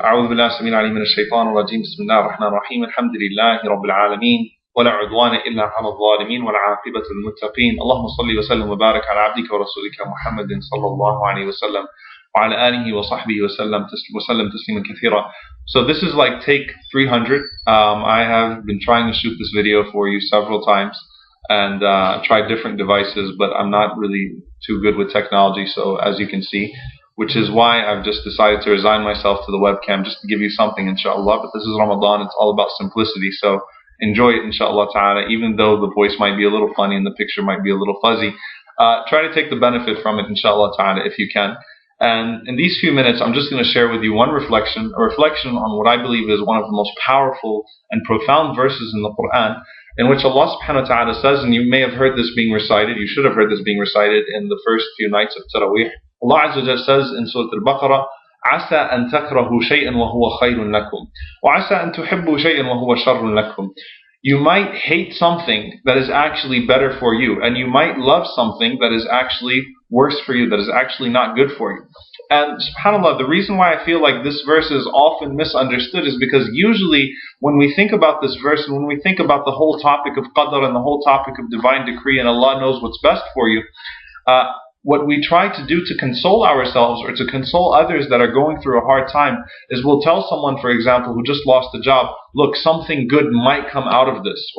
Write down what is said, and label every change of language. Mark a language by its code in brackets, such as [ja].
[ar] أعوذ بالله السميع العليم من الشيطان الرجيم. بسم الله الرحمن الرحيم. الحمد لله رب العالمين ولا عدوان إلا على الظالمين والعاقبة للمتقين. اللهم صل وسلم وبارك على عبدك ورسولك محمد صلى الله عليه وسلم وعلى آله وصحبه وسلم تسليما كثيرا. [en] So this is like take 300. I have been trying to shoot this video for you several times and tried different devices, but I'm not really too good with technology, so as you can see, which is why I've just decided to resign myself to the webcam just to give you something, inshallah. But this is Ramadan, it's all about simplicity, so enjoy it, inshallah ta'ala. Even though the voice might be a little funny and the picture might be a little fuzzy, try to take the benefit from it, inshallah ta'ala, if you can. And in these few minutes, I'm just going to share with you one reflection, a reflection on what I believe is one of the most powerful and profound verses in the Quran, in which Allah subhanahu wa ta'ala says, and you may have heard this being recited, you should have heard this being recited in the first few nights of Taraweeh. Allah Azza wa Jalla says in Surah Al-Baqarah, [ar] عَسَىٰ أَن تَكْرَهُوا شَيْئًا وَهُوَ خَيْرٌ لَكُمْ وَعَسَىٰ أَن تُحِبُّوا شَيْئًا وَهُوَ شَرٌ لَكُمْ. [en] You might hate something that is actually better for you, and you might love something that is actually worse for you, that is actually not good for you. And subhanAllah, the reason why I feel like this verse is often misunderstood is because usually when we think about this verse, and when we think about the whole topic of qadr and the whole topic of divine decree and Allah knows what's best for you, what we try to do to console ourselves or to console others that are going through a hard time is we'll tell someone, for example, who just lost a job, look, something good might come out of this.